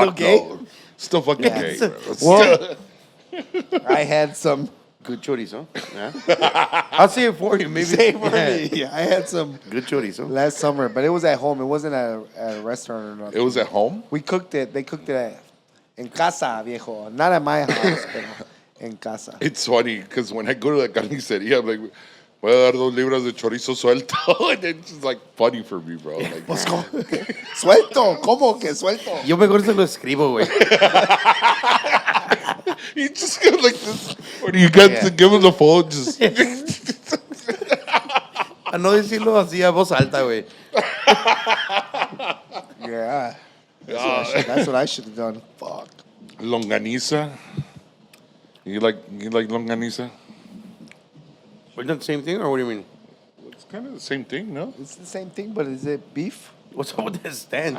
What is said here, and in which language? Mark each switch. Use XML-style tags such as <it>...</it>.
<en>Still gay? though. Still fucking gay. Bro. It's Well, still- I had some. Good chorizo. Yeah. I'll say it for you, maybe. Say for Yeah. me. Yeah, I had some Good chorizo. last summer, but it was at home. It wasn't at a restaurant or nothing. it was at home. We cooked it. They cooked it en casa, viejo. Not at my house, pero en casa. It's funny because when I go to the carniceria, I'm like, voy a dar 2 libras de chorizo suelto. And it's just like funny for me, bro. Like,</en> <es>Pues, ¿cómo? Suelto. ¿Cómo que suelto? Yo mejor se lo escribo, güey.</es> <en>you just go like this. Or do you get to give him the phone? Just</en> <es>A no decirlo así a voz alta, güey.</es> <en>Yeah. That's what I should have done. Fuck. longaniza. You like longaniza? Isn't that the same thing, or what do you mean? It's kind of the same thing, no? It's the same thing, but is it beef? What's up with this stand,</en>